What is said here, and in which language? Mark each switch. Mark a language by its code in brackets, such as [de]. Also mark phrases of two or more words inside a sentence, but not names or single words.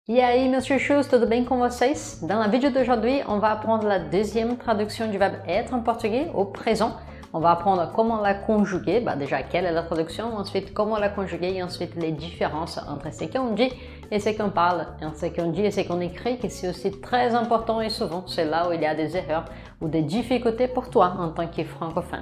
[pt] E aí, meus chuchus, tudo bem com vocês? [fr] Dans la vidéo d'aujourd'hui, on va apprendre la deuxième traduction du verbe être en portugais au présent. On va apprendre comment la conjuguer, déjà quelle est la traduction, ensuite comment la conjuguer et ensuite les différences entre ce qu'on dit et ce qu'on parle, ce qu'on dit et ce qu'on écrit, que c'est aussi très important et souvent c'est là où il y a des erreurs ou des difficultés pour toi en tant que francophone.